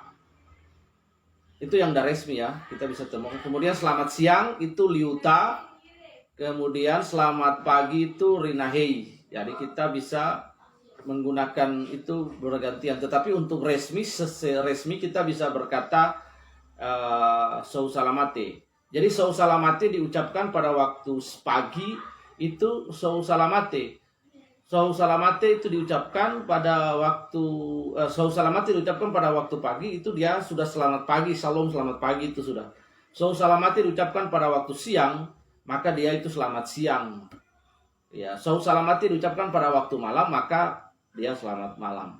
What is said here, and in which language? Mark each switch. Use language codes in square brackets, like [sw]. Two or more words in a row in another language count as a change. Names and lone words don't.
[id] Itu yang udah resmi ya, kita bisa temukan. Kemudian selamat siang itu liuta. Kemudian selamat pagi itu rinahei. Jadi kita bisa menggunakan itu bergantian. Tetapi untuk resmi kita bisa berkata so salamate. Jadi so salamate diucapkan pada waktu pagi itu so salamate. So salamate itu diucapkan pada waktu pagi, itu dia sudah selamat pagi, salam selamat pagi itu sudah. So salamate diucapkan pada waktu siang, maka dia itu selamat siang. Ya, sau salamati diucapkan pada waktu malam, maka dia selamat malam.